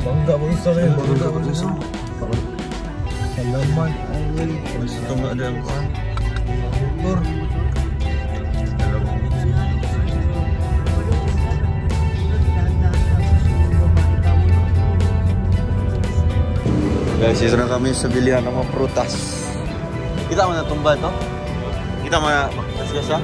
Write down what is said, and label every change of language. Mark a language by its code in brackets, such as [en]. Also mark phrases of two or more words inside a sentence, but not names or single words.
[id] Enggak bisa nih, baru dapat bisa. Salaman. Habis itu nggak ada yang kuat. Tur. [tl] Guys, isa na kami sa bilihan ng mga prutas. Kita mo na tumba ito? Kita mo na kasya?